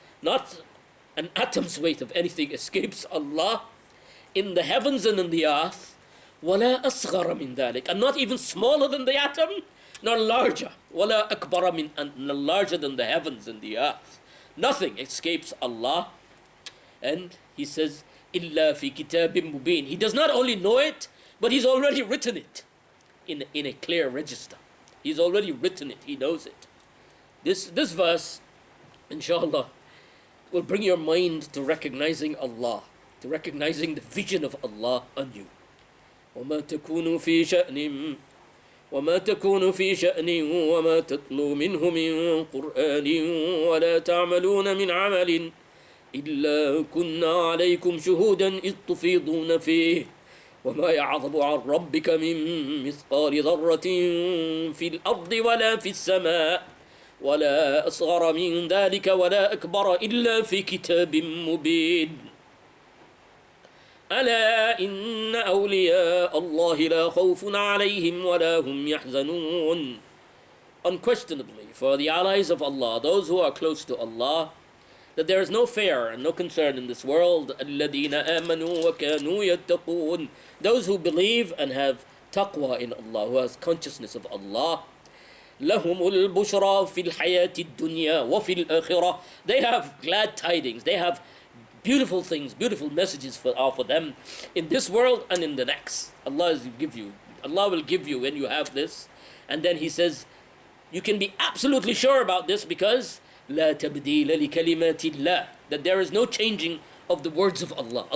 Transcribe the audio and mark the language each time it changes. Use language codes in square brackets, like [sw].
[en] Not an atom's weight of anything escapes Allah in the heavens and in the earth. [ar] ولا أصغر من ذلك. [en] And not even smaller than the atom, nor larger. [ar] ولا أكبر من, [en] and larger than the heavens and the earth. Nothing escapes Allah. And he says, [ar] إلا في كتاب مبين. [en] He does not only know it, but he's already written it in a clear register. He's already written it. He knows it. This verse, inshallah, will bring your mind to recognizing Allah, to recognizing the vision of Allah on you. [ar] وما تكون في شأن وما تكون في شأن وما تتلو منه من قرآن ولا تعملون من عمل إلا كنا عليكم شهودا إذ تفيضون فيه وما يعظم عن ربك من مثقال ذرة في الأرض ولا في السماء ولا أصغر من ذلك ولا أكبر إلا في كتاب مبين. ألا إن أولياء الله لا خوف عليهم ولا هم يحزنون. [en] Unquestionably, for the allies of Allah, those who are close to Allah, that there is no fear and no concern in this world. [ar] الذين آمنوا وكانوا يتقون. [en] Those who believe and have taqwa in Allah, who has consciousness of Allah. [ar] لهم البشرى في الحياة الدنيا وفي الآخرة. [en] They have glad tidings. They have beautiful things, beautiful messages for them in this world and in the next. Allah will give you when you have this. And then he says, you can be absolutely sure about this because [ar] لا تبديل لكلمات الله, [en] that there is no changing of the words of Allah.